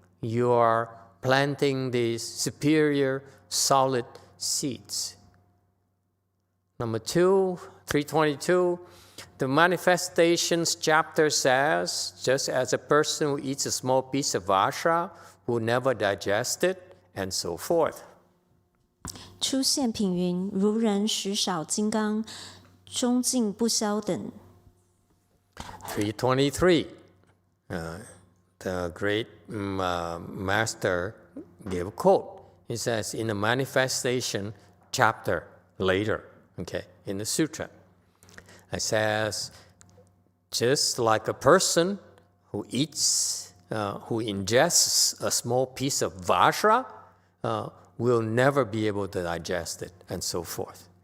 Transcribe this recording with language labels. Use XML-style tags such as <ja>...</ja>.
<en>You are planting these superior, solid seeds. Number 2, 322, the Manifestations chapter says, just as a person who eats a small piece of vajra will never digest it, and so forth.</en> <zh>出现品云，如人食少金刚，终尽不消等。</zh> <en>323, the great master gave a quote. He says in the Manifestation chapter later, okay, in the sutra, it says, just like a person who eats, who ingests a small piece of vajra, will never be able to digest it, and so forth.</en>